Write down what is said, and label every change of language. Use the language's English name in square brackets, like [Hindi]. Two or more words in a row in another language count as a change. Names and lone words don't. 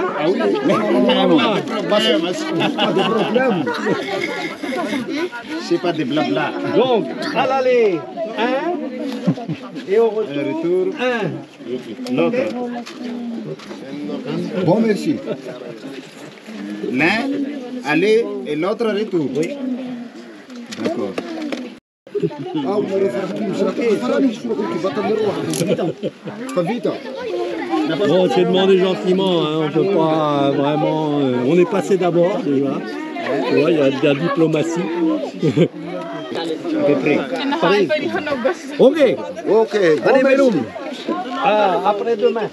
[French] Ah oui. C'est pas des blabla. Donc, à l'aller, 1, et au retour, 1. L'autre. Bon, merci. L'un, aller et l'autre retour. Oui. D'accord. [Malagasy] Ah, unareo farany izy folo kivatanareo. Fa vita. [French] Bon, c'est demandé gentiment, hein, on peut pas vraiment... on est passé d'abord, déjà. Tu vois, il y a de la diplomatie. À peu près. Pareil. Ok, Ok, allez, bon, Meloum. merci. Ah, après-demain.